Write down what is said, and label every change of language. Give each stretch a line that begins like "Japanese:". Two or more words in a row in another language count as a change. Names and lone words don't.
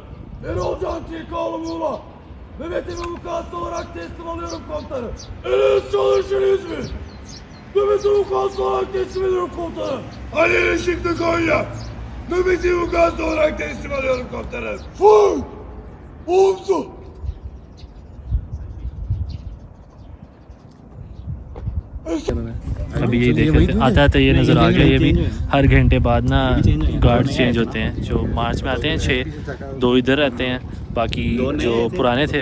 Turkish: Erol Can Tilkaoğlu Muğla Mehmet'i vukuatlı olarak teslim alıyorum komutanım. Eliniz çalışır İzmir Mehmet'i vukuatlı olarak teslim ediyorum komutanım. Ali Işıklı Konya Mehmet'i vukuatlı olarak teslim alıyorum komutanım. Fır! Omzu!
Hindi: अभी ये देख रहे थे आते आते ये नज़र आ गया ये भी हर घंटे बाद ना
English: guard change
Hindi: होते हैं जो मार्च में आते हैं 6 2 इधर रहते हैं बाकी जो पुराने थे